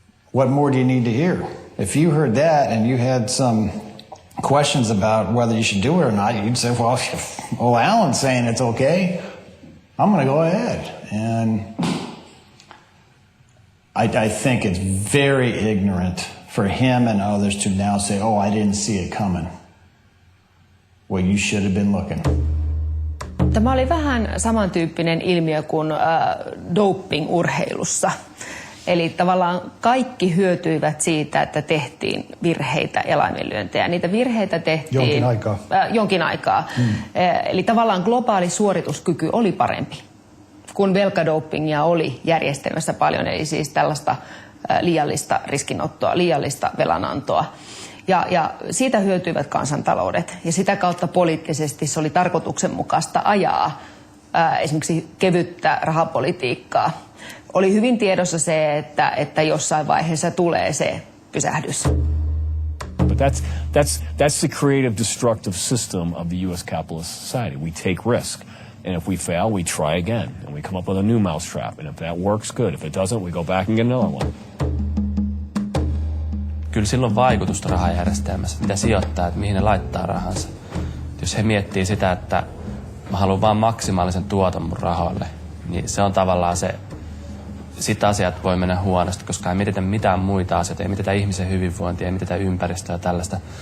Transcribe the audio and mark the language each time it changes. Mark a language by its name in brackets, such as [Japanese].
[English] What more do you need to hear? If you heard that and you had some questions about whether you should do it or not, you'd say, well, old Alan's saying it's okay, I'm going to go ahead. And I think it's very ignorant for him and others to now say, oh, I didn't see it coming. Well, you should have been looking. [Finnish] Tämä oli vähän samantyyppinen ilmiö kuin doping-urheilussa. Eli tavallaan kaikki hyötyivät siitä, että tehtiin virheitä ja laiminlyöntejä. Niitä virheitä tehtiin jonkin aikaa. Eli tavallaan globaali suorituskyky oli parempi, kun velkadopingia oli järjestelmässä paljon. Eli siis tällaista liiallista riskinottoa, liiallista velanantoa. Ja siitä hyötyivät kansantaloudet. Ja sitä kautta poliittisesti se oli tarkoituksenmukaista ajaa esimerkiksi kevyttä rahapolitiikkaa. Oli hyvin tiedossa se, että jossain vaiheessa tulee se pysähdys. [English] But that's the creative, destructive system of the U.S. capitalist society. We take risk, and if we fail, we try again, and we come up with a new mousetrap. And if that works, good. If it doesn't, we go back and get another one. [Finnish] Kyllä sillä on vaikutusta rahajärjestelmässä, mitä sijoittaa, että mihin ne laittaa rahansa. Jos he miettii sitä, että mä haluan vaan maksimaalisen tuoton mun rahoille, niin se on tavallaan se, sit asiat voi mennä huonosti, koska ei mietitä mitään muita asioita, ei mietitä ihmisen hyvinvointia, ei mietitä ympäristöä ja tällaista.